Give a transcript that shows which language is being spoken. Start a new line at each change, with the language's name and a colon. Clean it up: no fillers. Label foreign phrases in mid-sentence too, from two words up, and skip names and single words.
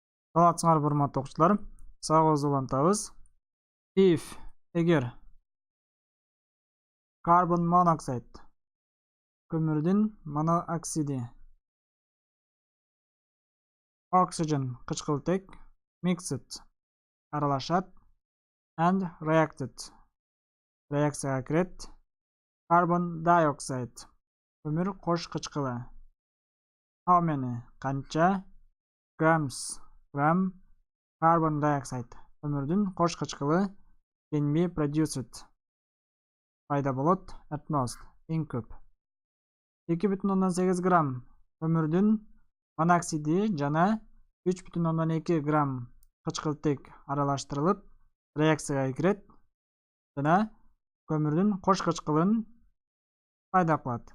Kyrgyz: Саламатсыңар урматтуу окуучулар. Сагыз улантабыз.
English: If эгер carbon monoxide
Kyrgyz: көмүрдүн монооксиди
English: oxygen кычкылтек mixed аралашат and reacted
Kyrgyz: реакцияга кирет
English: carbon dioxide
Kyrgyz: көмүр кош кычкылы
English: how many канча
Kyrgyz: грамм
English: carbon dioxide
Kyrgyz: көмүрдүн кош кычкылы
English: can be produced
Kyrgyz: пайда болот
English: at most
Kyrgyz: эң көп 2,8 грамм көмүрдүн моноксиди жана 3,2 грамм кычкылтек аралаштырылып реакцияга кирет жана көмүрдүн кош кычкылын пайда кылат.